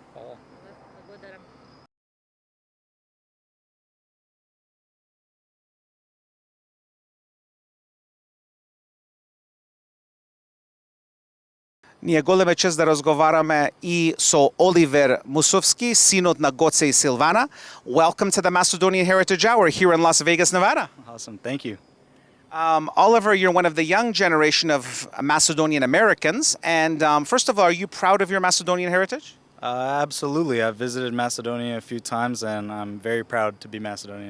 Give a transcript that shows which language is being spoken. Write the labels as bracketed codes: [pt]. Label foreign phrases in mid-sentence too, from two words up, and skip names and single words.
[mk] Ние голема чест да разговараме и со Оливер Мусовски, синот на Гоце и Силвана. [en] Welcome to the Macedonian Heritage Hour here in Las Vegas, Nevada. Awesome, thank you. Oliver, you're one of the young generation of Macedonian Americans. And first of all, are you proud of your Macedonian heritage? Absolutely, I've visited Macedonia a few times and I'm very proud to be Macedonian.